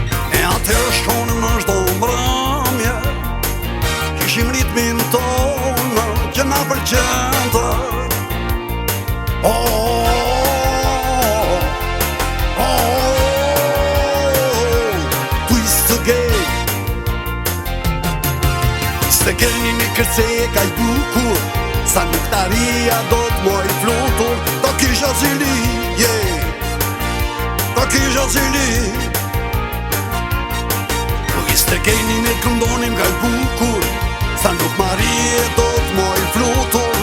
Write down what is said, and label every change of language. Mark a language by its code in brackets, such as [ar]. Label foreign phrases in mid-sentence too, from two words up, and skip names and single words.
[sq] E atëherë shkonim në çdo mbrëmje, kishim ritmin tonë që na pëlqente. O, o, o, o, o, o, [en] twist again. Twist again, [sq] një kërcekë kaq bukur, sa nuk ta rria dot moj flutur. Do kisha zili, yeah, do kisha zili. [en] Twist again, [sq] ne këndonim kaq bukur, sa nuk ma rrie dot moj flutur.